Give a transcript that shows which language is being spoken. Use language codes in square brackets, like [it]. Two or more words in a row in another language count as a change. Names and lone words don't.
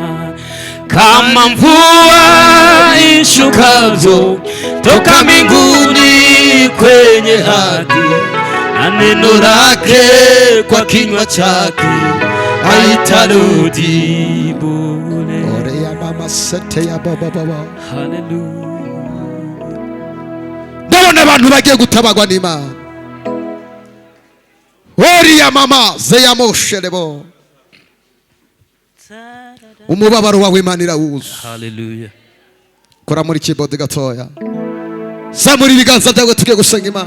[sw] Kama mvua ishukavyo toka mbinguni kwenye ardhi, na neno lake kwa kinywa chake haitarudi bure. Ore ya mama sete ya baba baba. [rw] Hallelujah. Ndabona abantu bagiye gutabagwa n'Imana. Ori ya mama zeya mosherebo. Umubabaro wawe Imana irawuzi. Hallelujah. Kora muri keyboard gatoya. Zamura ibiganza byawe tugiye gusenga Imana.